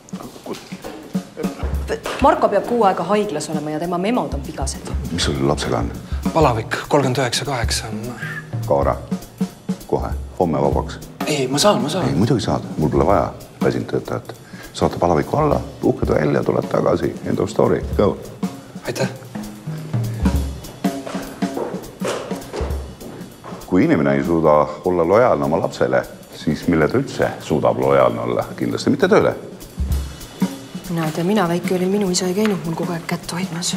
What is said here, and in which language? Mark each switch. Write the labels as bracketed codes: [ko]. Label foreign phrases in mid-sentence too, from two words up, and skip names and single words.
[et] Marko peab 6 aega haiglas olema ja tema memod on vigased. Mis sul lapsega on? Palavik, 39,8. Kaara, kohe, homme vabaks. Ei, ma saan. Ei, muidugi saad. Mul pole vaja väsinud töötajat. Saate palaviku alla, puhked välja, tuled tagasi. [en] End of story. Go. [et] Aitäh. Kui inimene ei suuda olla lojaalne oma lapsele, siis mille ta üldse suudab lojaalne olla? Kindlasti mitte tööle. Mina väike olin, minu isa ei käinud mul kogu aeg kätt hoidmas.